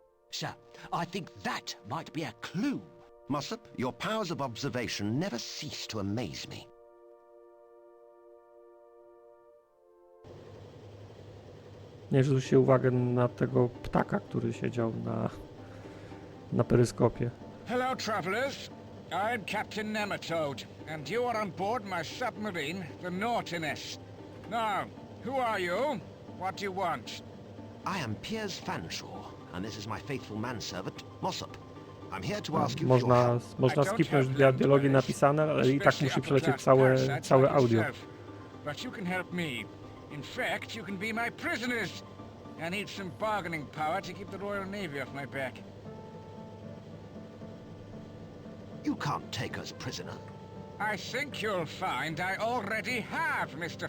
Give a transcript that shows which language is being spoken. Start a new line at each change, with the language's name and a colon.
English: Sir, I think that might be a clue. Mossop, your powers of observation never cease to amaze me.
Polish: Nie zwróćcie uwagę na tego ptaka, który siedział na peryskopie.
English: Hello, travelers. I'm Captain Nematode, and you are on board my submarine, the Naughtiness. Now, who are you? What do you want? I am Piers Fanshawe, and this is my faithful manservant, Mossop. I'm here to ask you for your
Polish: Można,
English: help.
Polish: można skipnąć dialogi napisane, ale i tak musi przelecieć całe audio.
English: But you can help me. In fact, you can be my prisoners. I need some bargaining power to keep the Royal Navy off my back. You can't take us prisoner. I think you'll find I already have, Mr.